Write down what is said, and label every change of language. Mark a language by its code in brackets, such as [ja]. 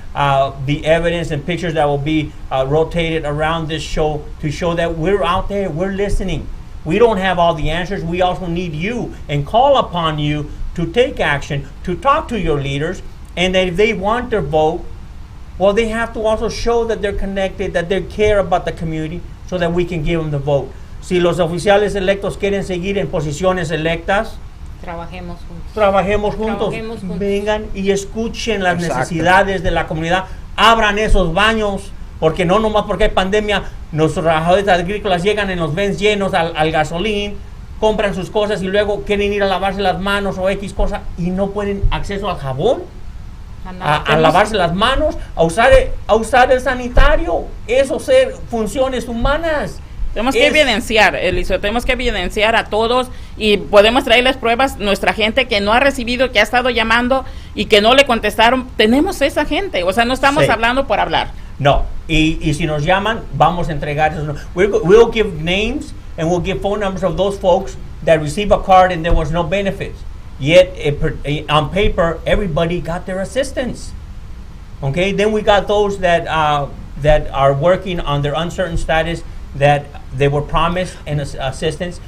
[en] The evidence and pictures that will be rotated around this show to show that we're out there, we're listening. We don't have all the answers. We also need you and call upon you to take action, to talk to your leaders, and that if they want their vote, well, they have to also show that they're connected, that they care about the community, so that we can give them the vote. [es] Si los oficiales electos quieren seguir en posiciones electas, trabajemos juntos. Vengan y escuchen las necesidades de la comunidad. Abran esos baños, porque no nomás porque hay pandemia, nuestros trabajadores agrícolas llegan en los vans llenos al gasolín, compran sus cosas y luego quieren ir a lavarse las manos o X cosa y no pueden acceso al jabón, a lavarse las manos, a usar el sanitario. Eso ser funciones humanas. Tenemos que evidenciar, Eliseo, tenemos que evidenciar a todos y podemos traerles pruebas. Nuestra gente que no ha recibido, que ha estado llamando y que no le contestaron, tenemos esa gente. O sea, no estamos hablando por hablar. No, y si nos llaman, vamos a entregar esos. [en] We'll give names and we'll give phone numbers of those folks that receive a card and there was no benefits. Yet, on paper, everybody got their assistance. Okay, then we got those that are working on their uncertain status, that they were promised an assistance.